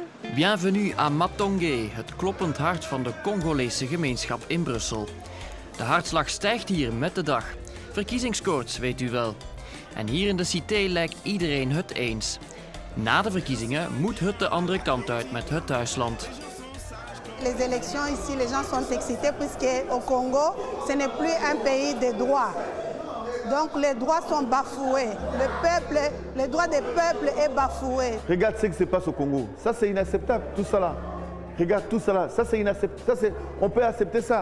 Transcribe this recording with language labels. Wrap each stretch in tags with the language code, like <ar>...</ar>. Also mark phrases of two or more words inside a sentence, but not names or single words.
<fr>Bienvenue à Matongé,</fr> <nl>het kloppend hart van de Congolese gemeenschap in Brussel. De hartslag stijgt hier met de dag. Verkiezingskoorts, weet u wel. En hier in de cité lijkt iedereen het eens. Na de verkiezingen moet het de andere kant uit met het thuisland.</nl> <fr>Les élections ici, les gens sont excités puisque au Congo, ce n'est plus un pays de droit. Donc les droits sont bafoués. Le droit des peuples est bafoué. Regarde ce qui se passe au Congo. Ça c'est inacceptable, tout ça là. Regarde tout ça là. Ça c'est inacceptable. On peut accepter ça.</fr>